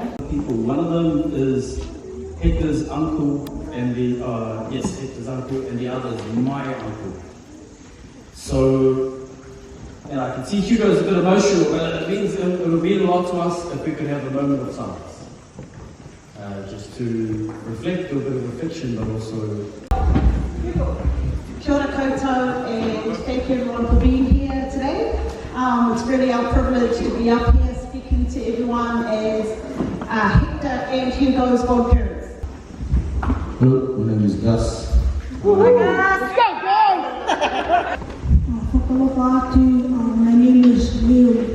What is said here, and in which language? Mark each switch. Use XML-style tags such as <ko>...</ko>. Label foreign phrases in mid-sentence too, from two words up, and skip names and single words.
<en>People, one of them is Hector's uncle, and Hector's uncle, and the other is my uncle. So, and I can see Hugo's a bit emotional, but it means it would mean a lot to us if we could have a moment of silence. Just to reflect, do a bit of reflection, but also...</en> <mi>Kia ora koutou,</mi> <en>and thank you everyone for being here today. It's really our privilege to be up here speaking to everyone as Hector and Hugo's godparents. Hello, my name is Gus. My name is Leo.</en>